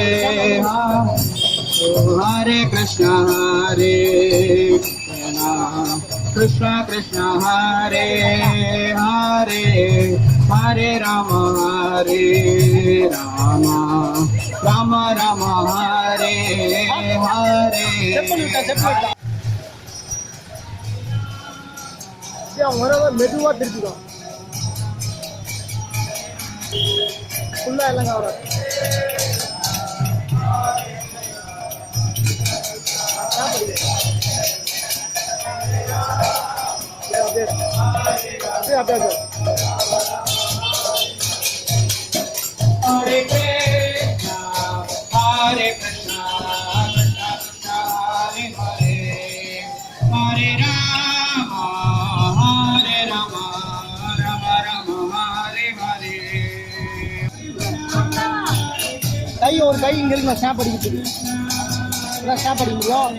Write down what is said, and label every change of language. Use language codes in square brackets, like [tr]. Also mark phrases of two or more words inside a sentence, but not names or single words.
[sa] Hare Krishna, Hare Krishna, Krishna Hare Hare, Hare Rama, Hare Rama, Rama Rama, Hare Hare. [ta] மெதுவா திருப்பிடும் ஃபுல்லா எல்லாம் கவர் [sa] அப்படியே Hare Krishna, Hare Krishna, Krishna Krishna, Hare Hare, Hare Rama, Hare Rama, Rama Rama, Hare Hare. [ta] ஒரு கை இங்கே இருக்கு, நான் ஸ்டாப் அடிக்கிட்டு ஸ்டாப் அடிக்க முடியும்.